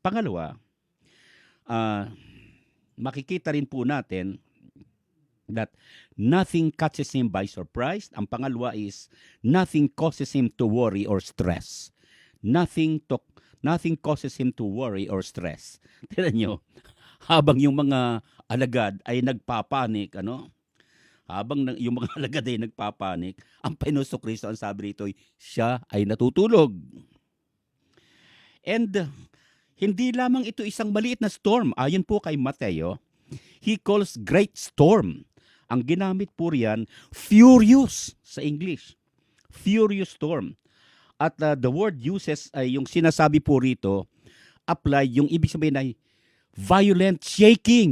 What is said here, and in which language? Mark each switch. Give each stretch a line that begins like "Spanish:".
Filipino: Pangalawa, makikita rin po natin
English: that nothing catches him by surprise.
Filipino: Ang pangalawa
English: is nothing causes him to worry or stress. Nothing causes him to worry or stress.
Filipino: Tignan nyo, habang yung mga alagad ay nagpapanik, habang yung mga alagad ay nagpapanik, ang Panginoon Kristo, ang sabi rito, siya ay natutulog. And hindi lamang ito isang maliit na storm. Ayon po kay Mateo,
English: he calls great storm.
Filipino: Ang ginamit po riyan, furious sa English.
English: Furious storm.
Filipino: At the word uses ay yung sinasabi po rito, apply, yung ibig sabihin ay violent shaking.